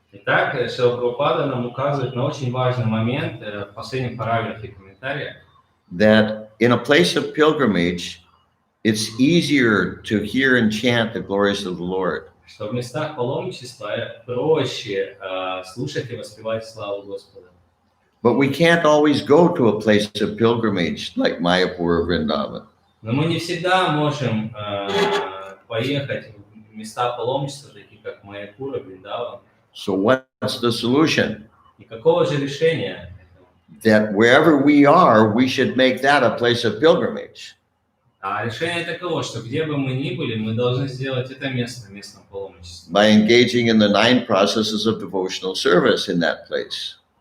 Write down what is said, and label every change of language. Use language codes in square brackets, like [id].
[ru] Итак, Шрила Прабхупада нам указывает на очень важный момент в последнем параграфе комментария. [en] That in a place of pilgrimage, it's easier to hear and chant the glories of the Lord. [ru] Что в местах паломничества проще слушать и воспевать славу Господа. [en] But we can't always go to a place of pilgrimage like Mayapur or Vrindavan. [ru] Но мы не всегда можем поехать в места паломничества, такие как Майяпур и Вриндаван. [en] So what's the solution? [ru] И какого же решения? [en] That wherever we are, we should make that a place of pilgrimage. [ru] А решение таково, что где бы мы ни были, мы должны сделать это местом паломничества. [en] By engaging in the 9 processes of devotional service in that place.